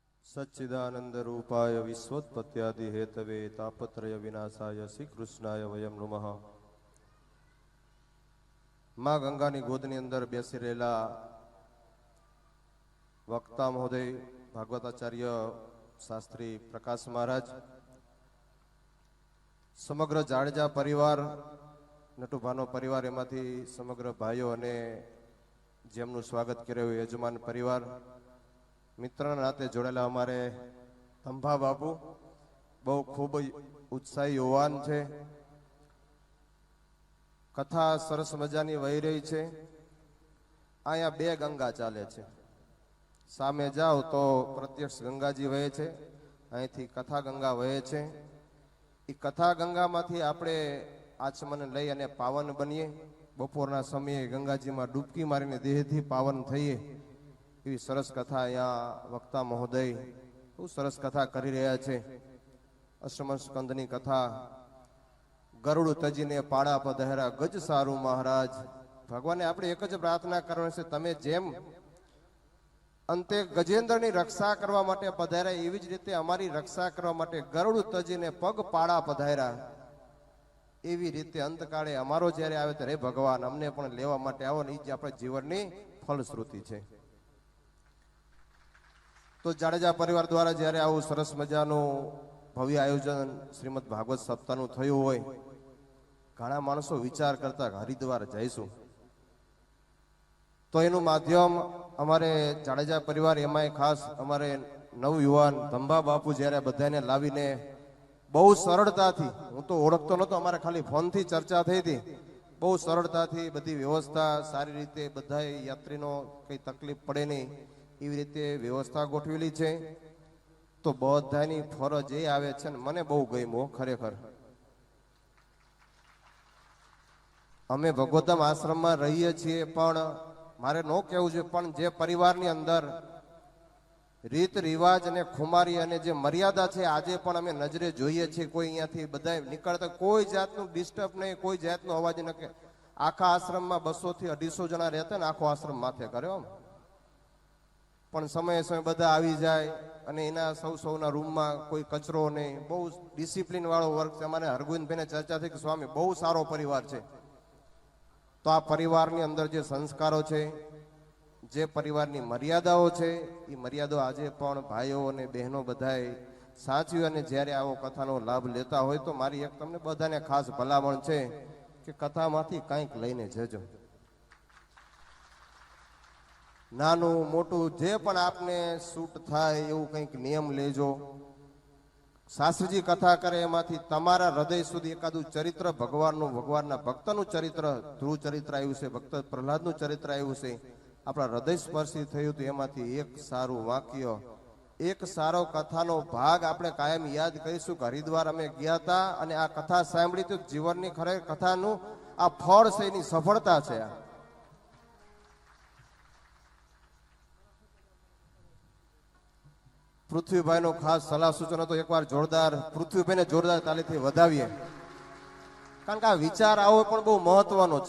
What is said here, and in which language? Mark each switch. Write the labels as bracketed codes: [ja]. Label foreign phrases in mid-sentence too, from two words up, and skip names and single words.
[sa] सच्चिदानंद रूपाय विश्वोत्पत्त्यादि हेतवे तापत्रय विनाशाय श्री कृष्णाय वयम नमः। [gu] માં ગંગાની ગોદની અંદર બેસી રહેલા વક્તા મહોદય ભાગવતાચાર્ય શાસ્ત્રી પ્રકાશ મહારાજ, સમગ્ર જાડેજા પરિવાર, નટુભાનો પરિવાર, એમાંથી સમગ્ર ભાઈઓ અને જેમનું સ્વાગત કર્યું યજમાન પરિવાર, મિત્રો નાતે જોડેલા અમારે તંભા બાપુ બહુ ખૂબ ઉત્સાહી યુવાન છે। કથા સરસ મજાની વહી રહી છે। આયા બે ગંગા ચાલે છે। સામે જાઓ તો પ્રત્યક્ષ ગંગાજી વહે છે, અહીંથી કથા ગંગા વહે છે। ઈ કથા ગંગા માંથી આપણે આચમન લઈ અને પાવન બનીએ। બપોરના સમયે ગંગાજી માં ડૂબકી મારીને દેહથી પાવન થઈએ। એવી સરસ કથા અહીંયા વક્તા મહોદય બહુ સરસ કથા કરી રહ્યા છે। અષ્ટમ સ્કંદની કથા, ગરુડ તજીને પાડા પધરા ગજ સારુ મહારાજ। ભગવાને આપણે એક જ પ્રાર્થના કરવાની છે, તમે જેમ અંતે ગજેન્દ્રની રક્ષા કરવા માટે પધાર્યા એવી જ રીતે અમારી રક્ષા કરવા માટે ગરુડ તજીને પગ પાડા પધાર્યા। એવી રીતે અંતકાળે અમારો જ્યારે આવે ત્યારે ભગવાન અમને પણ લેવા માટે આવો ને ઈ જ આપણે જીવનની ફલશ્રુતિ છે। તો જાડેજા પરિવાર દ્વારા જ્યારે આવું સરસ મજાનું ભવ્ય આયોજન શ્રીમદ ભાગવત સપ્તાહનું થયું હોય, ઘણા માણસો વિચાર કરતા હરિદ્વાર જઈશું, તો એનું માધ્યમ અમારે જાડેજા પરિવાર, એમાંય ખાસ અમારે નવયુવાન તંભા બાપુ જ્યારે બધાને લાવીને બહુ સરળતાથી, હું તો ઓળખતો નતો, અમારે ખાલી ફોનથી ચર્ચા થઈ હતી, બહુ સરળતાથી બધી વ્યવસ્થા સારી રીતે બધાય યાત્રીનો કઈ તકલીફ પડે નહીં એવી રીતે વ્યવસ્થા ગોઠવેલી છે। તો બધાની ફરજ એ આવે છે ને મને બહુ ગમ્યું ખરેખર। અમે ભગવતમ આશ્રમ માં રહીએ છીએ, પણ મારે નો કહેવું જોઈએ, પણ જે પરિવારની અંદર રીત રિવાજ અને ખુમારી અને જે મર્યાદા છે આજે પણ અમે નજરે જોઈએ છીએ। કોઈ અહીંયાથી બધાય નીકળતા કોઈ જાતનું ડિસ્ટર્બ નહીં, કોઈ જાતનો અવાજ ન। આખા આશ્રમ માં 200 થી 250 જના રહેતા ને આખો આશ્રમ માથે કર્યો, પણ સમય સમય બધા આવી જાય અને એના સૌના રૂમ માં કોઈ કચરો નહીં, બહુ ડિસિપ્લિન વાળો વર્ક છે। અમારે હરગોવિંદ ભાઈને ચર્ચા થઈ કે સ્વામી બહુ સારો પરિવાર છે। તો આ પરિવારની અંદર જે સંસ્કારો છે, જે પરિવારની મર્યાદાઓ છે, ઈ મર્યાદો આજે પણ ભાઈઓ અને બહેનો બધાએ સાચવી અને જ્યારે આવો કથાનો લાભ લેતા હોય તો મારી એક તમને બધાને ખાસ ભલામણ છે કે કથામાંથી કંઈક લઈને જજો। નાનુ મોટુ જે પણ આપને સૂટ થાય એવું કંઈક નિયમ લેજો। શાસ્ત્રીજી કથા કરે એમાંથી તમારા હૃદય સુધી એકાદું ચરિત્ર ભગવાનનું, ભગવાનના ભક્તનું ચરિત્ર, ધ્રુવ ચરિત્ર આવ્યું છે, ભક્ત પ્રહલાદનું ચરિત્ર આવ્યું છે, આપણા હૃદય સ્પર્શી થયું તો એમાંથી એક સારું વાક્ય, એક સારો કથાનો ભાગ આપણે કાયમ યાદ કરીશું કે હરિદ્વાર અમે ગયા હતા અને આ કથા સાંભળી તો જીવનની ખરેખર કથાનું આ ફળ છે, એની સફળતા છે। પૃથ્વીભાઈ નો ખાસ સલાહ સૂચન તો એક બાર જોરદાર પૃથ્વીભાઈ ને જોરદાર તાળીથી વધાવીએ, કારણ કે આ વિચાર આવો પણ બહુ મહત્વનો છે।